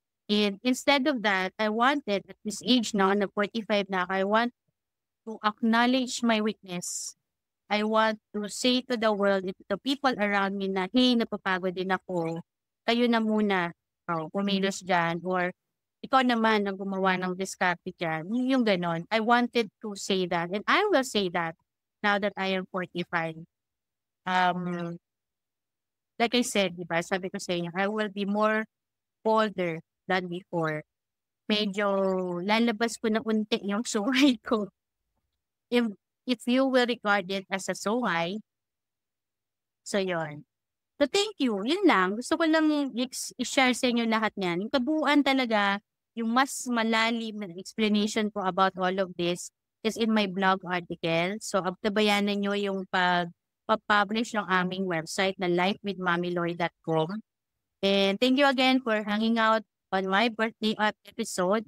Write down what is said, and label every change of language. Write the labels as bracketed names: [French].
[English] And instead of that, I wanted at this age now, [Filipino] na 45 na ako, [English] I want to acknowledge my weakness. I want to say to the world, to the people around me na, hey, [Filipino] napapagod din ako. Kayo na muna, kumilos dyan. Or ikaw naman ang gumawa ng diskarte dyan. Yung ganon. [English] I wanted to say that. And I will say that now that I am 45. Like I said, [Filipino] diba, sabi ko sa inyo, [English] I will be more bolder than before. [Filipino] Medyo lalabas ko na unti yung sungay ko. [English] If, if you will regard it as a sungay, so yun. So thank you. [Filipino] Yun lang. Gusto ko lang i-share sa inyo lahat niyan. Yung kabuuan talaga, yung mas malalim na [English] explanation ko about all of this is in my blog article. [Filipino] So abtabayanan nyo yung pag-publish ng aming website na lifewithmommyloy.com. [English] And thank you again for hanging out on my birthday episode.